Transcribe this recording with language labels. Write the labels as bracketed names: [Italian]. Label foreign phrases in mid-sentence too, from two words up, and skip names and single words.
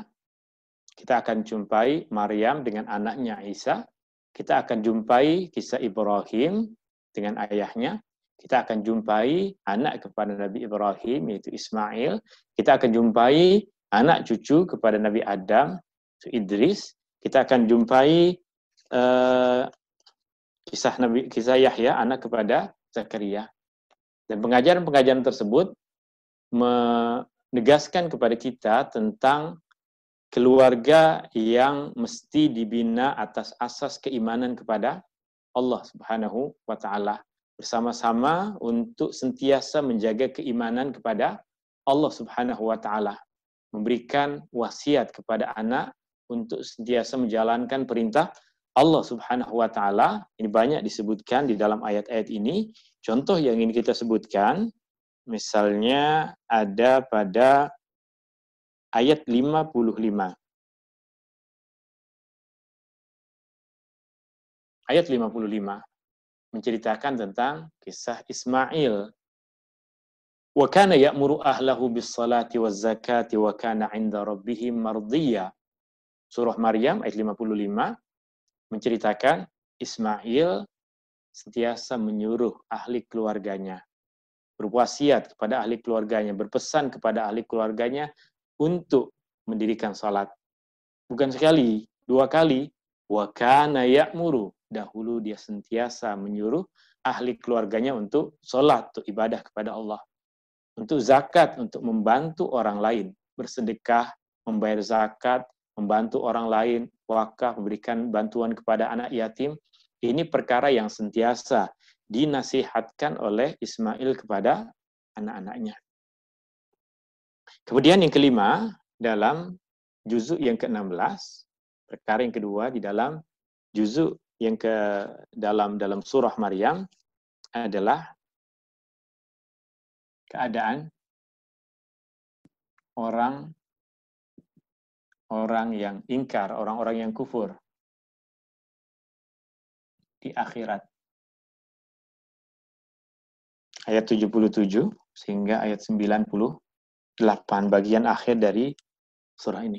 [Malay] Kita akan jumpai Maryam dengan anaknya Isa. Kita akan jumpai kisah Ibrahim dengan ayahnya. Kita akan jumpai anak kepada Nabi Ibrahim, yaitu Ismail. Kita akan jumpai anak cucu kepada Nabi Adam, yaitu Idris. Kita akan jumpai kisah Yahya, anak kepada Zakaria. Dan pengajaran-pengajaran tersebut menegaskan kepada kita tentang keluarga yang mesti dibina atas asas keimanan kepada Allah [Arabic] سبحانه وتعالى, [Malay] bersama-sama untuk sentiasa menjaga keimanan kepada Allah [Arabic] سبحانه وتعالى, [Malay] memberikan wasiat kepada anak untuk sentiasa menjalankan perintah Allah [Arabic] سبحانه وتعالى. [Malay] Ini banyak disebutkan di dalam ayat-ayat ini. Contoh yang ingin kita sebutkan, misalnya ada pada ayat 55. Ayat 55 menceritakan tentang kisah Ismail. [Arabic] وكان يأمر أهله بالصلاة والزكاة وكان عند ربه مرضيا. [Malay] Surah Maryam ayat 55 menceritakan Ismail sentiasa menyuruh ahli keluarganya, berwasiat kepada ahli keluarganya, berpesan kepada ahli keluarganya untuk mendirikan salat. Bukan sekali, dua kali. [Arabic] وكان يأمر. [Malay] Dahulu dia sentiasa menyuruh ahli keluarganya untuk salat, untuk ibadah kepada Allah. Untuk zakat, untuk membantu orang lain. Bersedekah, membayar zakat, membantu orang lain, wakaf, memberikan bantuan kepada anak yatim. Ini perkara yang sentiasa dinasihatkan oleh Ismail kepada anak-anaknya. Kemudian yang kelima, dalam juzuk yang ke-16, perkara yang kedua di dalam juzuk yang dalam surah Maryam adalah keadaan orang yang ingkar, orang-orang yang kufur di akhirat. Ayat 77 sehingga ayat 98, bagian akhir dari surah ini.